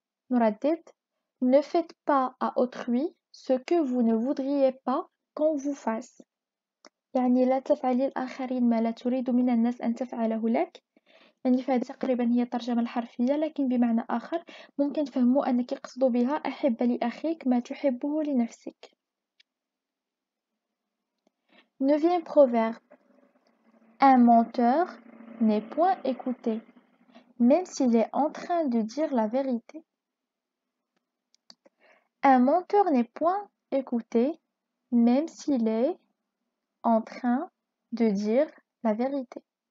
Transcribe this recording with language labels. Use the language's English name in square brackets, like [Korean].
[Arabic] نردد: [French] ne faites pas à autrui ce que vous ne voudriez pas qu'on vous fasse. [Arabic] يعني لا تفعلي الآخرين ما لا تريد من الناس أن تفعله لك. يعني فهذه تقريبا هي الترجمة الحرفية لكن بمعنى آخر ممكن تفهموا أنك قصد بها أحب لأخيك ما تحبه لنفسك. [French] Neuvième proverbe: un menteur n'est point écouté, même s'il est en train de dire la vérité. Un menteur n'est point écouté, même s'il est en train de dire la vérité.